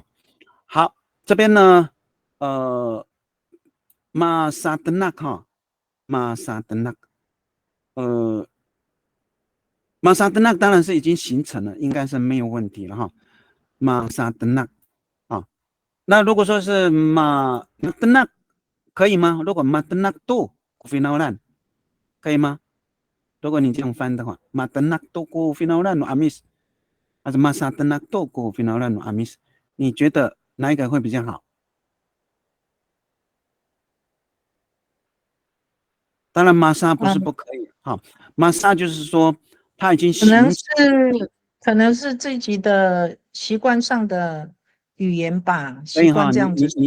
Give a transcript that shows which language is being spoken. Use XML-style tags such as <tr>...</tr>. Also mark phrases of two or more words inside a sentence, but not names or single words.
<zh>好，这边呢</zh> <ami>masa tenak</ami> <zh>哈，</zh> <ami>masa tenak masa tenak</ami> <zh>当然是已经形成了，应该是没有问题了哈。</zh> <ami>masa tenak</ami> <zh>那如果说是马德纳可以吗？如果</zh> <ami>matenak toko finalan</ami> <zh>可以吗？如果你这样翻的话，</zh> <ami>matenak toko finalan amis</ami> <zh>还是</zh> <ami>masa tenak toko finalan amis？</ami> <zh>你觉得哪一个会比较好？当然，masa 不是不可以哈，masa 就是说他已经可能是自己的习惯上的语言吧，习惯这样子说。</zh>